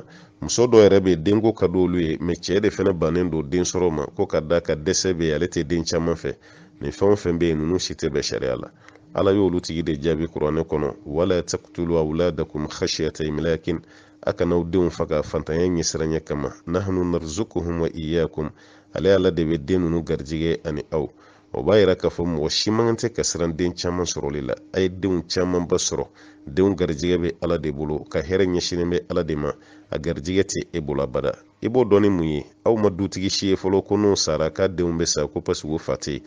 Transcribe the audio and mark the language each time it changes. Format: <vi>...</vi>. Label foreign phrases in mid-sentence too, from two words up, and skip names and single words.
<bm>Muso dɔw yɛrɛ bɛ denko ka di olu ye mais cɛ de fana bannen don den sɔrɔ ma ko ka da ka dɛsɛ bɛ yen ale tɛ den caman fɛ. Nin fɛn o fɛn bɛ yen ninnu si tɛ bɛn sariya la. Ala y'olu tigi de jaabi kuranɛ kɔnɔ</bm> <ar>ولا تقتلوا أولادكم خشية إملاق,</ar> <bm>a kana'aw denw faga fantanya ɲɛsiranya kama,</bm> <ar>نحن نرزقهم وإياكم,</ar> <bm>ale Ala de bɛ den ninnu garijɛgɛ ani aw. O b'a yira k'a fɔ mɔgɔ si man tɛ ka siran den caman sɔrɔli la. A ye denw caman ba sɔrɔ, denw garijɛgɛ bɛ Ala de bolo, ka hɛrɛ ɲɛsinnen bɛ Ala de ma, a garijɛgɛ tɛ e bolo abada. I b'o dɔn ni mun ye? Aw ma dutigi si ye fɔlɔ ko n'o sara k'a denw bɛ sa ko</bm> <fr>parce que</fr> <bm>o fa tɛ yen.</bm>